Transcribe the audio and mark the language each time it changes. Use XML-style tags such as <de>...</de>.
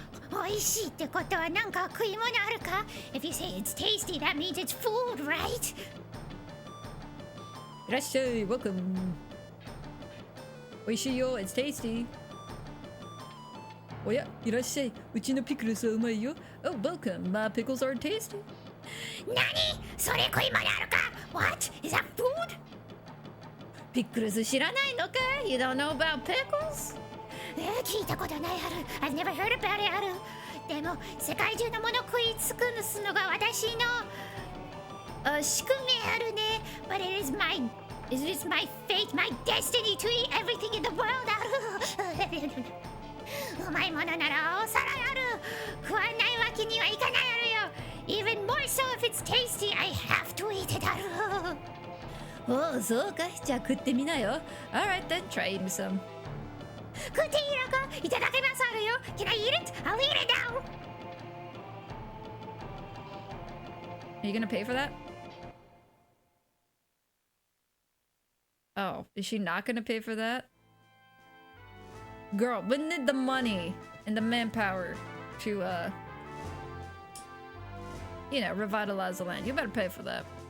<ja>美味しいってことはなんか食い物あるか</ja> <en>If you say it's tasty, that means it's food, right?</en> <ja>いらっしゃい、</ja> <en>welcome.</en> <ja>美味しいよ、</ja> <en>it's tasty.</en> <ja>おや、いらっしゃい。うちのピクルスはうまいよ。</ja> <en>Oh, welcome. My pickles are tasty.</en> <ja>何それ食い物あるか</ja> <en>What? Is that food?</en> <ja>ピクルス知らないのか</ja> <en>You don't know about pickles?</en> <ja>聞いたことないある</ja> <en>I've never heard about it</en> <ja>あるでも世界中のもの食い尽くすのが私の宿命あるね</ja> <en>But it is my fate, my destiny to eat everything in the world</en> <ja>あるうまいものならおさらある食わないわけにはいかないあるよ</ja> <en>Even more so if it's tasty, I have to eat it</en> <ja>あるおう、そうか。じゃあ食ってみなよ。</ja> <en>Alright then, try eating some.</en> <ja>食っていいのかいただきますあるよ</ja> <en>Can I eat it? I'll eat it now Are you gonna pay for that? Oh, is she not gonna pay for that? Girl, we need the money and the manpower to, you know, revitalize the land. You better pay for that.</en>